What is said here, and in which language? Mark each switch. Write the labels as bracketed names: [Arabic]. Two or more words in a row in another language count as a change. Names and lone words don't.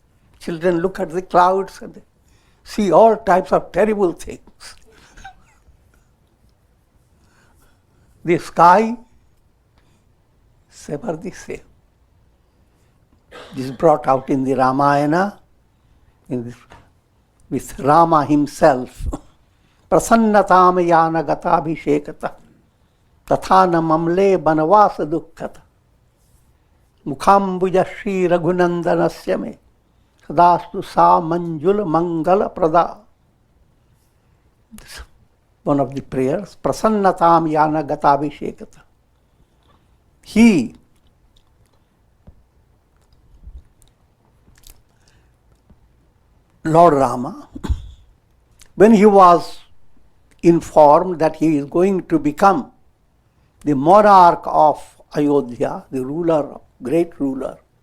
[English] Children look at the clouds and they see all types of terrible things. The sky is ever the same. This is brought out in the Ramayana, with Rama himself. [Sanskrit] Prasannatam yana gatabhishekata tathana mamle banavasa dukkhata mukhambuja shri raghunandanasya me sadastu sa manjul mangala prada. [English] One of the prayers, [Sanskrit] Prasannatam yana gatabhishekata. [English] He, Lord Rama, when he was informed that he is going to become the monarch of Ayodhya, the ruler, great ruler,